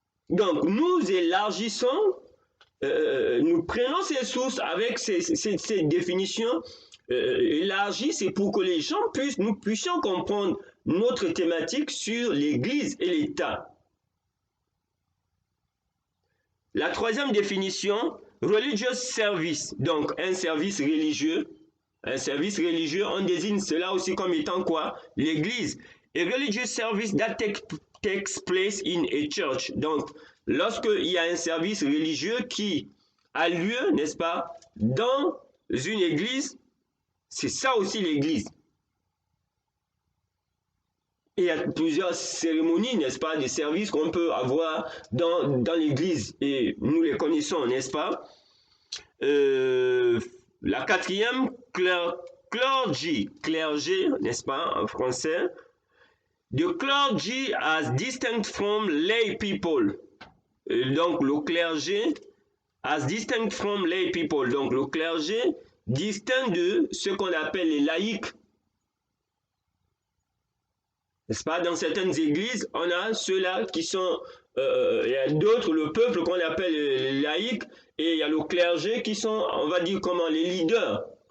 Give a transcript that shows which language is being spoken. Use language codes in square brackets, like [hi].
[fr] Donc nous élargissons, nous prenons ces sources avec ces définitions élargies, c'est pour que les gens nous puissions comprendre notre thématique sur l'église et l'État. La troisième définition, [en] religious service, [fr] donc un service religieux. Un service religieux, on désigne cela aussi comme étant quoi? L'église. [en] A religious service that takes place in a church. [fr] Donc, lorsqu'il y a un service religieux qui a lieu, n'est-ce pas, dans une église, c'est ça aussi l'église. Et il y a plusieurs cérémonies, n'est-ce pas, des services qu'on peut avoir dans l'église. Et nous les connaissons, n'est-ce pas? La quatrième, clergé, n'est-ce pas, en français. [en] The clergy as distinct from lay people. [fr] Donc le clergé [en] as distinct from lay people. [fr] Donc le clergé distinct de ce qu'on appelle les laïcs. N'est-ce pas? Dans certaines églises, on a ceux-là qui sont, il y a d'autres, le peuple qu'on appelle les laïcs, et il y a le clergé qui sont, on va dire comment, les leaders.